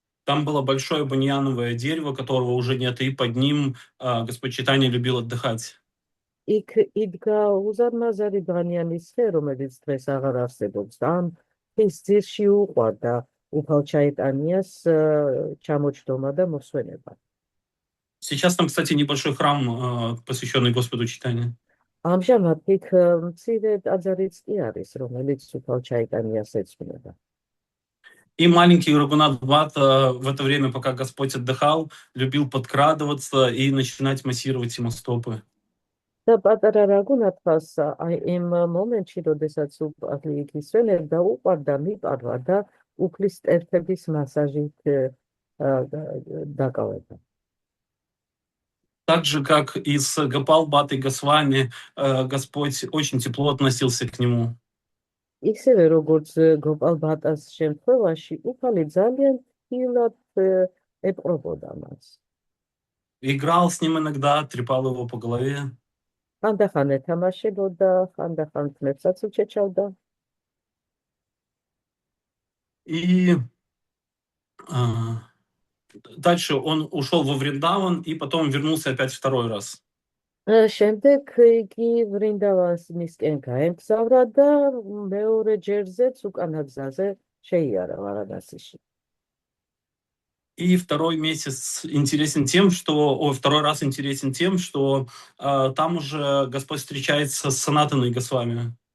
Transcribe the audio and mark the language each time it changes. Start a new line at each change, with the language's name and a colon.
Russian: Там было большое баньяновое дерево, которого уже нет, и под ним Господь Чайтанья любил отдыхать.
Georgian: იქ იდგა უზარმაზარი ბანიანის ხე, რომელიც დღეს აღარ არსებობს და ამ ხის ძირში უყვარდა უფალ ჩაიტანიას ჩამოჯდომა და მოსვენება.
Russian: Сейчас там, кстати, небольшой храм, посвященный Господу Чайтанье.
Georgian: ამჟამად იქ მცირე ტაძარიც კი არის, რომელიც უფალ ჩაიტანიას ეძღვნება.
Russian: И маленький Рагунат Бата в это время, пока Господь отдыхал, любил подкрадываться и начинать массировать ему стопы.
Georgian: და პატარა რაგუნათას აი იმ მომენტში, როდესაც უფალი იქ ისვენებდა, უყვარდა მიპარვა და უფლის სტერფების მასაჟით დაკავება.
Russian: Так же, как и с Гопал Батой Госвами, Господь очень тепло относился к нему.
Georgian: ისევე როგორც გოპალ ბატას შემთხვევაში, უფალი ძალიან თილად ეპყრობოდა მას.
Russian: Играл с ним иногда, трепал его по голове.
Georgian: ხანდახან ეთამაშებოდა, ხანდახან თმებსაც უჩეჩავდა.
Russian: И дальше он ушел во Вриндаван и потом вернулся опять второй раз.
Georgian: შემდეგ იგი ვრინდავანისკენ გაემგზავრა და მეორე ჯერზეც უკანა გზაზე შეიარა ვარანასიში.
Russian: И второй месяц интересен тем, что, второй раз интересен тем, что там уже Господь встречается с Санатаной Госвами.